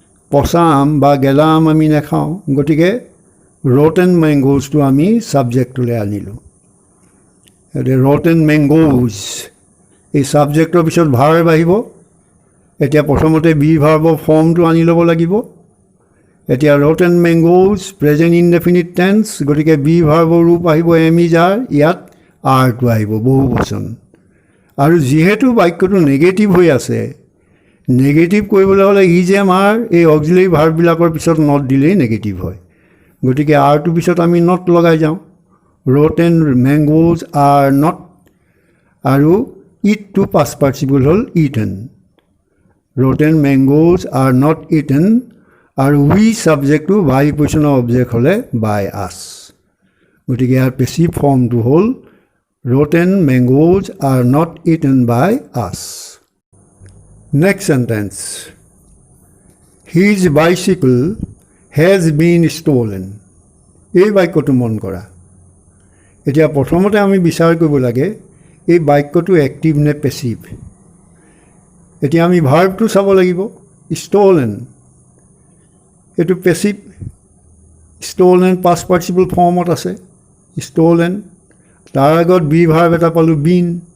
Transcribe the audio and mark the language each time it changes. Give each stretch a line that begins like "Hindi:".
Assamese: পচা আম বা গেলা আম আমি নাখাওঁ, গতিকে ৰ'টেন মেংগোজটো আমি ছাবজেক্টলৈ আনিলোঁ। এতিয়া ৰ'টেন মেংগোজ, এই ছাবজেক্টৰ পিছত ভাৰ্ব আহিব। এতিয়া প্ৰথমতে বি ভাৰ্বৰ ফৰ্মটো আনি ল'ব লাগিব। এতিয়া ৰ'টেন মেংগোজ প্ৰেজেণ্ট ইনডেফিনিট টেন্স, গতিকে বি ভাৰ্বৰ ৰূপ আহিব
English: am is are,
Assamese: ইয়াত আৰটো আহিব বহু বচন। আৰু যিহেতু বাক্যটো নেগেটিভ হৈ আছে, নেগেটিভ কৰিবলৈ হ'লে ইজ এম আৰ এই অক্সিলাৰী ভাৰ্ববিলাকৰ পিছত নট দিলেই নেগেটিভ হয়। গতিকে আৰটোৰ পিছত আমি নট লগাই যাওঁ।
English: rotten mangoes are not,
Assamese: আৰু ইটটো পাষ্ট পাৰ্টিচিপল হ'ল eaten.
English: rotten mangoes are not eaten,
Assamese: আৰু উই ছাবজেক্টটো বাই পজিশ্যনৰ অবজেক্ট হ'লে বাই আছ। গতিকে ইয়াৰ পেচিভ ফৰ্মটো হ'ল
English: Rotten mangoes are not eaten by us. Next sentence, his bicycle has been stolen.
Assamese: এই বাক্যটো মন কৰা। এতিয়া প্ৰথমতে আমি বিচাৰ কৰিব লাগে এই বাক্যটো এক্টিভ নে পেচিভ। এতিয়া আমি ভাৰ্বটো চাব লাগিব। ষ্ট'লেন, এইটো পেচিভ। ষ্ট'লেন পাষ্ট পাৰ্টিচিপল ফৰ্মত আছে। ষ্ট'লেন, তাৰ আগত বি ভাৰ্ব এটা পালোঁ বিন।